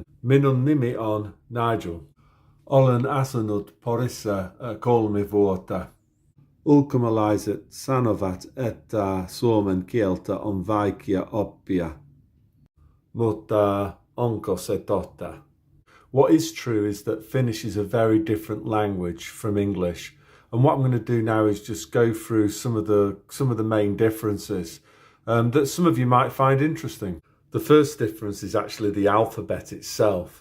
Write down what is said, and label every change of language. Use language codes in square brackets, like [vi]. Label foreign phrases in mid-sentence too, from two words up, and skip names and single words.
[fi] Minun nimi on Nigel. Olen asunut Porissa 3 vuotta. Ulkomaalaiset sanovat, että suomen kieltä on vaikea oppia. Mutta onko se totta? [en] What is true is that Finnish is a very different language from English. And what I'm going to do now is just go through some of the main differences that some of you might find interesting. The first difference is actually the alphabet itself.